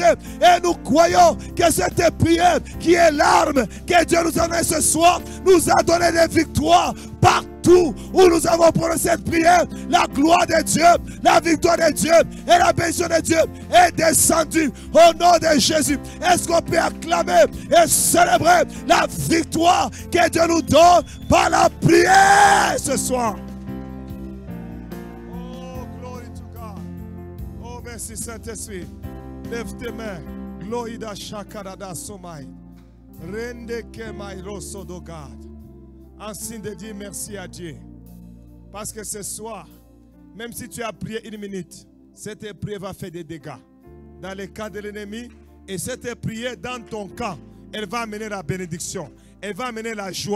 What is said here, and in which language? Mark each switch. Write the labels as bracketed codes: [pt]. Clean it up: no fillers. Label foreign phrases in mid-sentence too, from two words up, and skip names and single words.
[fr] Et nous croyons que cette prière qui est l'arme que Dieu nous a donnée ce soir, nous a donné des victoires partout où nous avons prononcé cette prière. La gloire de Dieu, la victoire de Dieu et la bénédiction de Dieu est descendue au nom de Jésus. Est-ce qu'on peut acclamer et célébrer la victoire que Dieu nous donne par la prière ce soir? [en] Oh, glory to God. [fr] Oh, merci Saint-Esprit. Lève tes mains. Glory da shakarada somai. Rende ke rosso do God. En signe de dire merci à Dieu. Parce que ce soir, même si tu as prié une minute, cette prière va faire des dégâts dans le camp de l'ennemi. Et cette prière dans ton camp, elle va amener la bénédiction. Elle va amener la joie.